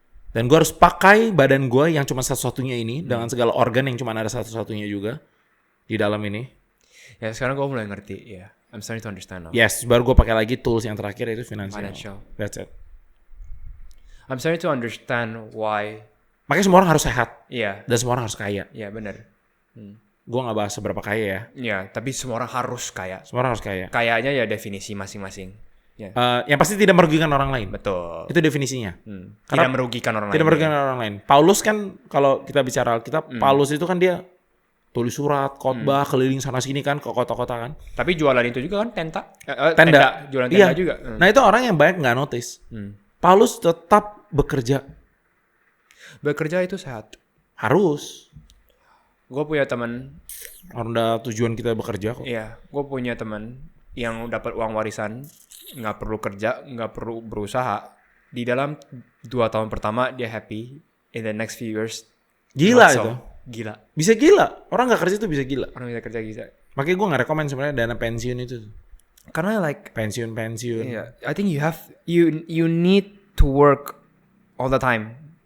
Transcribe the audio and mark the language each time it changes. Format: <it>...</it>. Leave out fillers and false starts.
<id>Dan gue harus pakai badan gue yang cuma satu-satunya ini dengan segala organ yang cuma ada satu-satunya juga di dalam ini. Ya sekarang gue mulai ngerti.</id> <en>Ya, I'm starting to understand now.</en> <id>Yes, baru gue pakai lagi tools yang terakhir itu financial.</id> <en>That's it. I'm starting to understand why.</en> <id>Makanya semua orang harus sehat Iya, dan semua orang harus kaya. iya benar. Gue nggak bahas seberapa kaya ya. Iya, tapi semua orang harus kaya. Semua orang harus kaya. Kayaknya ya definisi masing-masing. Ya, Yang pasti tidak merugikan orang lain. betul. Itu definisinya. Tidak merugikan orang lain. Tidak merugikan orang lain. Paulus kan kalau kita bicara Alkitab, Paulus itu kan dia tulis surat, khotbah, keliling sana sini kan ke kota-kota kan. Tapi jualan itu juga kan tenda. Tenda. Jualan Iya. tenda juga. Nah itu orang yang banyak nggak notice. Paulus tetap bekerja. Bekerja itu sehat. Harus. Gue punya teman. Orang udah tujuan kita bekerja kok. Iya, gue punya teman yang dapat uang warisan, nggak perlu kerja, nggak perlu berusaha. Di dalam 2 tahun pertama dia happy.</id> <en>In the next few years,</en> <id>Gila</id> <en>not so.</en> <id>itu. Gila. Bisa gila. Orang nggak kerja tuh bisa gila. Orang bisa kerja bisa. Makanya gue nggak rekomend sebenarnya dana pensiun itu. Karena like, Pensiun.</id> <en>yeah, I think you need to work all the time.</en>